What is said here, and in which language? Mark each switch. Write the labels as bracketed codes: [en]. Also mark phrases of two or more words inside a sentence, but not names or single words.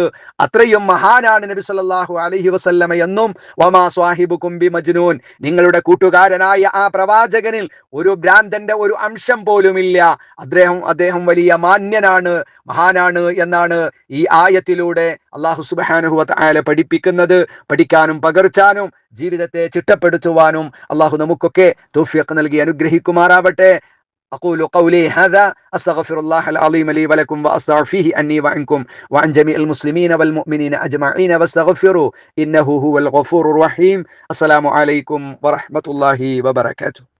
[ml] അത്രയും മഹാനാണ് നബി [ar] صلى الله عليه وسلم [ml] എന്നും, [ar] وما صاحبكم بمجنون, [ml] നിങ്ങളുടെ കൂട്ടുകാരനായ ആ പ്രവാചകനിൽ ഒരു ഭ്രാന്തന്റെ ഒരു അംശം പോലുമില്ല. അദ്ദേഹം വലിയ മാന്യനാണ്, മഹാനാണ് എന്നാണ് ഈ ആയത്തിലൂടെ അല്ലാഹു [ar] سبحانه وتعالى [ml] പഠിപ്പിക്കുന്നത്. പഠിക്കാനും പകർത്താനും ജീവിതത്തെ ചിട്ടപ്പെടുത്തുവാനും അല്ലാഹു നമുക്കൊക്കെ തൗഫീഖ് നൽകി അനുഗ്രഹിക്കുമാറാവട്ടെ. [ar] أقول قولي هذا أستغفر الله العظيم لي ولكم وأستغفر فيه أني وعنكم وعن جميع المسلمين والمؤمنين أجمعين واستغفروا إنه هو الغفور الرحيم. السلام عليكم ورحمة الله وبركاته.